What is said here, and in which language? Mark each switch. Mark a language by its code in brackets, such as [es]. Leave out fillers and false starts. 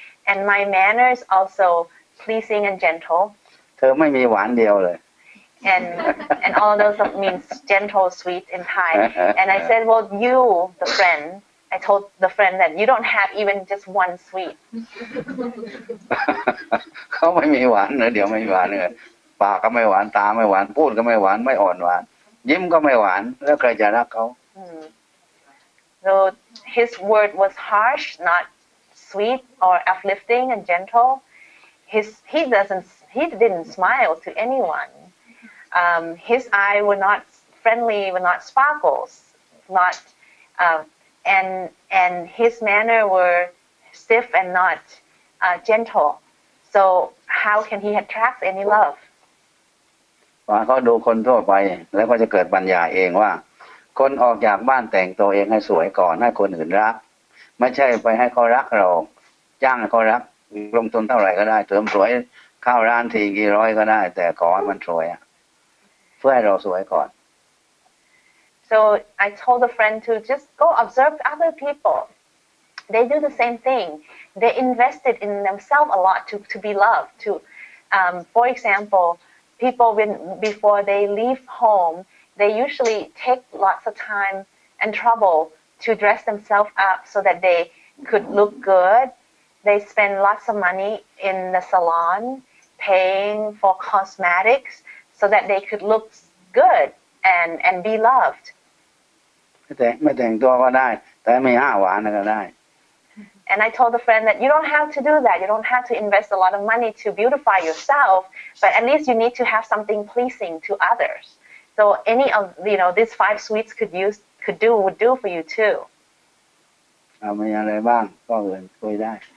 [en] And my manners also pleasing and gentle. [th] เธอไม่มีหวานเดียวเลย [en] And all those means gentle, sweet in Thai. And I said, well, you, the friend, I told the friend that you don't have even just one sweet. [th] เขาไม่มีหวานเลยเดี๋ยวไม่มีหวานเลยปากก็ไม่หวานตาไม่หวานพูดก็ไม่หวานไม่อ่อนหวาน ยิ้มก็ไม่หวานแล้วใครจะรักเขา [en] So his word was harsh, not sweet or uplifting and gentle. He didn't smile to anyone. His eye were not friendly, were not sparkles, not and his manner were stiff and not gentle. So how can he attract any love? [th] ว่าเขาดูคนทั่วไปแล้วก็จะเกิดปัญญาเองว่า คนออกจากบ้านแต่งตัวเองให้สวยก่อนให้คนอื่นรัก ไม่ใช่ไปให้เขารักเราจ้างให้เขารักลงทุนเท่าไหร่ก็ได้เสริมสวยเข้าร้านทีกี่ร้อยก็ได้ แต่ขอให้มันสวยเพื่อให้เราสวยก่อน [en] So I told a friend to just go observe other people. They do the same thing. They invested in themselves a lot to be loved. For example, people before they leave home, they usually take lots of time and trouble to dress themselves up so that they could look good. They spend lots of money in the salon, paying for cosmetics so that they could look good and be loved. [th] ไม่แต่งตัวก็ได้ แต่ไม่ห้าหวานก็ได้ [en] And I told a friend that you don't have to do that. You don't have to invest a lot of money to beautify yourself, but at least you need to have something pleasing to others. So any of these 5 sweets would do for you too. [th] มีอะไรบ้างก็เอื่นคุยได้